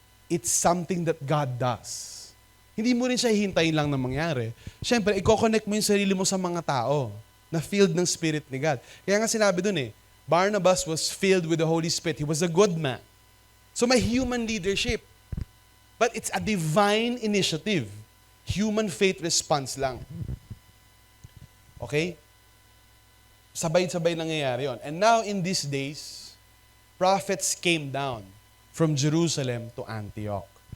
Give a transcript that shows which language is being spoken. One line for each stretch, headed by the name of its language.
English: It's something that God does.
Filipino: Hindi mo rin siya hihintayin lang na mangyari. Siyempre, i-connect mo yung sarili mo sa mga tao na filled ng Spirit ni God. Kaya nga sinabi dun eh,
English: Barnabas was filled with the Holy Spirit. He was a good man. So may human leadership. But it's a divine initiative. Human faith response lang. Okay?
Filipino: Sabay-sabay nangyayari yun.
English: And now in these days, prophets came down from Jerusalem to Antioch.